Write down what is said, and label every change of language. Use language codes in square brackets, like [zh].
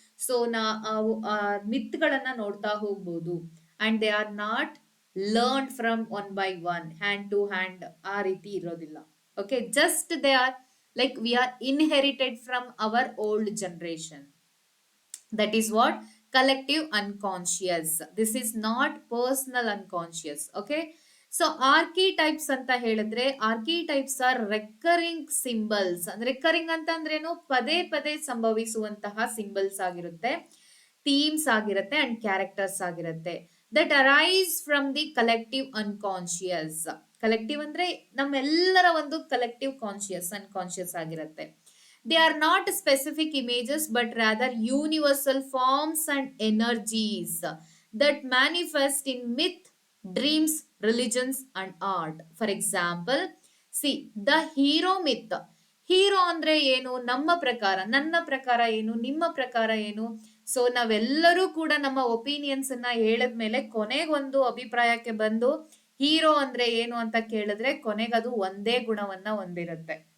[kn] So ಮಿತ್ಗಳನ್ನ ನೋಡ್ತಾ ಹೋಗ್ಬೋದು. [en] and they are not learn from one by one, hand to hand, [kn] ಆ ರೀತಿ ಇರೋದಿಲ್ಲ. [en] Okay, just they are like we are inherited from our old generation. That is what collective unconscious. This is not personal unconscious. Okay, so archetypes ಅಂತ ಹೇಳಿದ್ರೆ archetypes are recurring symbols. [kn] Recurring ಅಂತ ಅಂದ್ರೇನು, ಪದೇ ಪದೇ ಸಂಭವಿಸುವಂತಹ symbols ಆಗಿರುತ್ತೆ, themes ಆಗಿರುತ್ತೆ and characters ಆಗಿರುತ್ತೆ. [en] That arise from the collective unconscious. [kn] Collective ಅಂದ್ರೆ ನಮ್ಮೆಲ್ಲರ ಒಂದು ಕಲೆಕ್ಟಿವ್ ಕಾನ್ಶಿಯಸ್, ಅನ್ಕಾನ್ಶಿಯಸ್ ಆಗಿರುತ್ತೆ. [en] They are not specific images but rather universal forms and energies that manifest in myth, dreams, religions and art. For example, see the hero myth. [kn] Hero ಅಂದ್ರೆ ಏನು? ನಮ್ಮ ಪ್ರಕಾರ, ನನ್ನ ಪ್ರಕಾರ ಏನು, ನಿಮ್ಮ ಪ್ರಕಾರ ಏನು? ಸೊ ನಾವೆಲ್ಲರೂ ಕೂಡ ನಮ್ಮ ಒಪಿನಿಯನ್ಸ್ ಅನ್ನ ಹೇಳಿದ್ಮೇಲೆ ಕೊನೆಗೊಂದು ಅಭಿಪ್ರಾಯಕ್ಕೆ ಬಂದು ಹೀರೋ ಅಂದ್ರೆ ಏನು ಅಂತ ಕೇಳಿದ್ರೆ ಕೊನೆಗದು ಒಂದೇ ಗುಣವನ್ನ ಹೊಂದಿರುತ್ತೆ.